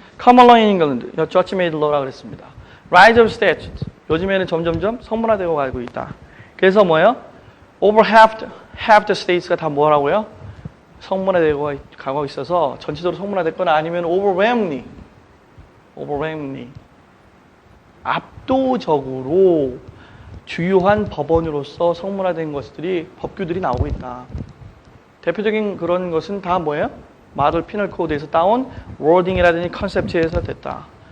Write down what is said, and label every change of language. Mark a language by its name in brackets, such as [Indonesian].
[English] Common law in England, Judge made law [Korean] 라고 그랬습니다. [English] Rise of statutes. [Korean] 요즘에는 점점점 성문화되고 가고 있다. 그래서 뭐예요? [English] Over half the states가 [Korean] 다 뭐라고요? 성문화되고 가고 있어서 전체적으로 성문화됐거나 아니면 overwhelmingly 압도적으로 주요한 법원으로서 성문화된 것들이 법규들이 나오고 있다. 대표적인 그런 것은 다 뭐예요? 마들 피널 코드에서 따온 워딩이라든지 컨셉트에서 됐다.